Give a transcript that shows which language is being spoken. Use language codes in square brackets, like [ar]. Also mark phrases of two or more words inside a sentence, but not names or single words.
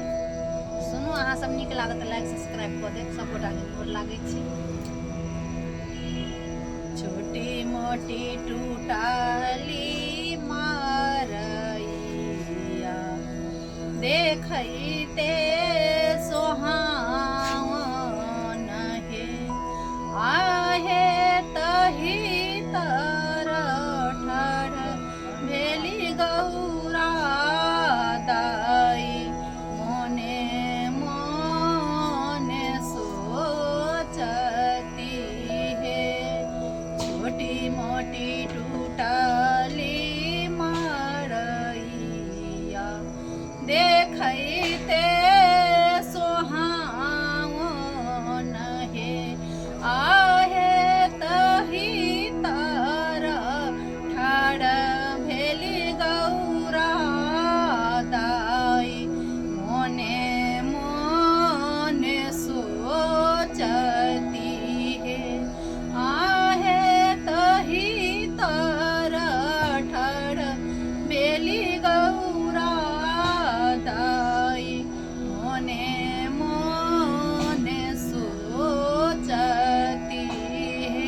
[mai] सुनू, अहाँ सब नीक लागत [en] like subscribe [mai] कऽ देब, सपोर्ट आगे गोर लागै छी। छोटी मोटी टूटली मारैया देखैते सोहावन हे, आहे तही तर ठर भेली गौरा दाई, मोने मोने सोचती है। छोटी मोटी टूटली मारैया देखैते सोहावन हे, आहे तही तर ठाड़ भेली गौरा दाई, मोने मोने सोचती है। आहे तही तर ठाड़ भेली गौरा दाई, मोने मोने सोचती है।